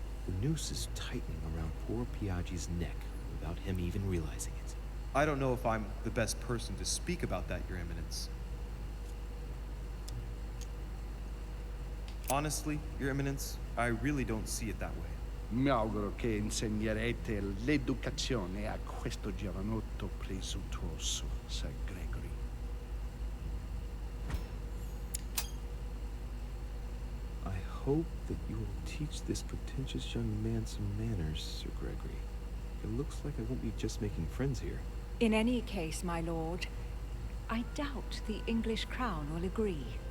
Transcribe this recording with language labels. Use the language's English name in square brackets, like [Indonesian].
[English] The noose is tightening around poor Piaggi's neck without him even realizing it. I don't know if I'm the best person to speak about that, Your Eminence. Honestly, Your Eminence, I really don't see it that way. [Italian] Mi auguro che insegnerete l'educazione a questo giovanotto presuntuoso, Sir Gregory. [English] I hope that you will teach this pretentious young man some manners, Sir Gregory. It looks like I won't be just making friends here. In any case, my lord, I doubt the English crown will agree.